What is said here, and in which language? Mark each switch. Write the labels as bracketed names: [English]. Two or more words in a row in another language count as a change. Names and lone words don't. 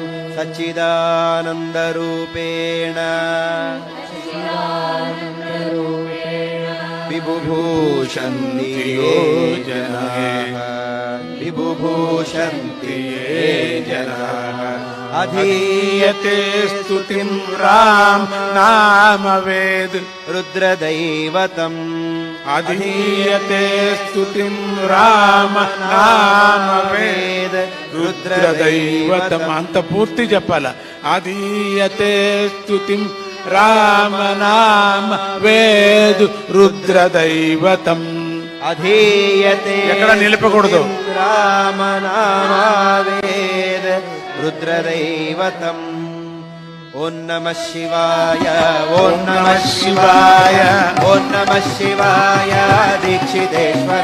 [Sanskrit] सच्चिदानन्दरूपेण विबुभूषन्ति ये जनाः विबुभूषन्ति ये जनाः अधीयते स्तुतिं राम नाम वेद रुद्रदैवतम् अधीयते स्तुतिं राम नाम वेद రుద్రదైవతం [Telugu] అంత పూర్తి చెప్పాల [Sanskrit] అధీయతే స్తుతిం రామ నామ వేద్ రుద్రదైవతం అధీయతే [Telugu] ఎక్కడ నిలపకూడదు [Sanskrit] రామనామవేద రుద్రదైవతం ఓం నమః శివాయ ఓం నమః శివాయ ఓం నమః శివాయ దీక్షితేశ్వర